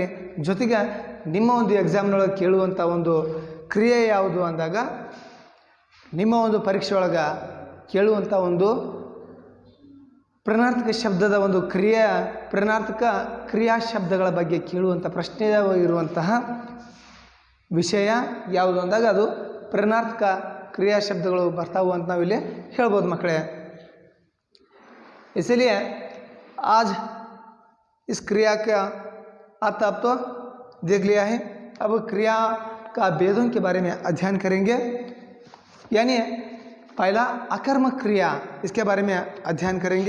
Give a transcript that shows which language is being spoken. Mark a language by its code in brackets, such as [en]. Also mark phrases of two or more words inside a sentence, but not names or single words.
[kn] ಜೊತೆಗೆ ನಿಮ್ಮ ಒಂದು ಎಕ್ಸಾಮ್ನೊಳಗೆ ಕೇಳುವಂಥ ಒಂದು ಕ್ರಿಯೆ ಯಾವುದು ಅಂದಾಗ, ನಿಮ್ಮ ಒಂದು ಪರೀಕ್ಷೆ ಒಳಗೆ ಕೇಳುವಂಥ ಒಂದು ಪ್ರೇರಣಾರ್ಥಕ ಶಬ್ದದ ಒಂದು ಪ್ರೇರಣಾರ್ಥಕ ಕ್ರಿಯಾ ಶಬ್ದಗಳ ಬಗ್ಗೆ ಕೇಳುವಂಥ ಪ್ರಶ್ನೆ ಇರುವಂತಹ ವಿಷಯ ಯಾವುದು ಅಂದಾಗ ಅದು ಪ್ರೇರಣಾರ್ಥಕ ಕ್ರಿಯಾ ಶಬ್ದಗಳು ಬರ್ತಾವು ಅಂತ ನಾವಿಲ್ಲಿ ಹೇಳ್ಬೋದು ಮಕ್ಕಳೇ. [hi] इसलिए आज इस क्रिया का अर्थ आप तो देख लिया है. अब क्रिया का भेदों के बारे में अध्ययन करेंगे. यानी पहला अकर्मक क्रिया, इसके बारे में अध्ययन करेंगे.